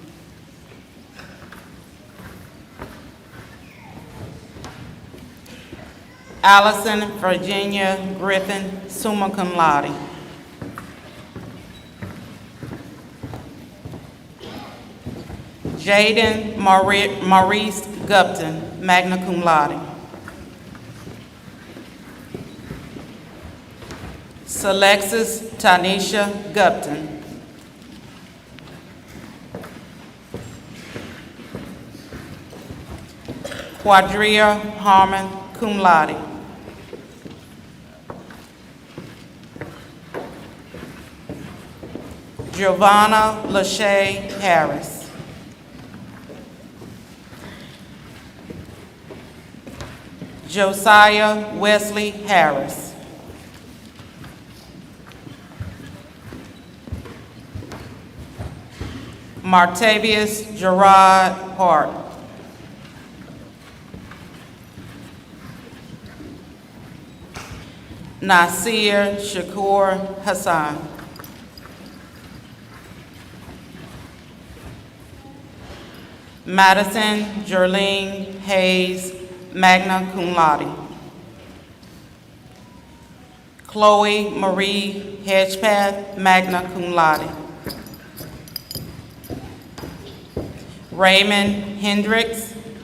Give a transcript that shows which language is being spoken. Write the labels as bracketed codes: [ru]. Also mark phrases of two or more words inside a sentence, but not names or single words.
[en] Allison Virginia Griffin, [la] summa cum laude. [en] Jaden Maurice Gupton, [la] magna cum laude. [en] Alexis Tanisha Gupton. Quadria Harmon, [la] cum laude. [en] Giovanna Lachey Harris. Josiah Wesley Harris. Martavius Gerard Hart. Nasir Shakur Hassan. Madison Jerlene Hayes, [la] magna cum laude. [en] Chloe Marie Hedgepath, [la] magna cum laude. [en] Raymond Hendricks.